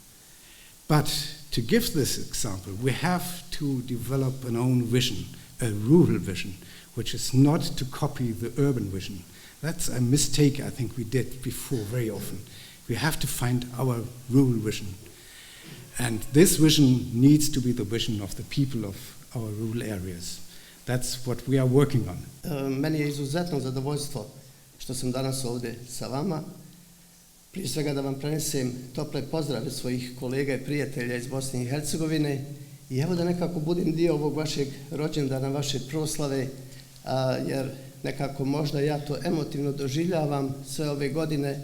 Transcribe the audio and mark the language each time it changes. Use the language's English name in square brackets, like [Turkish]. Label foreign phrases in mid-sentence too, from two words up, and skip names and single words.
[English] But to give this example, we have to develop an own vision, a rural vision, which is not to copy the urban vision. That's a mistake I think we did before very often. We have to find our rural vision. And this vision needs to be the vision of the people of our rural areas. That's what we are working on. [Bosnian] Meni je izuzetno zadovoljstvo što sam danas ovdje sa vama. Prije svega da vam prenesem tople pozdrave svojih kolega i prijatelja iz Bosne i Hercegovine i evo da nekako budem dio ovog vašeg rođendana, vaše proslave, jer nekako možda ja to emotivno doživljavam sve ove godine.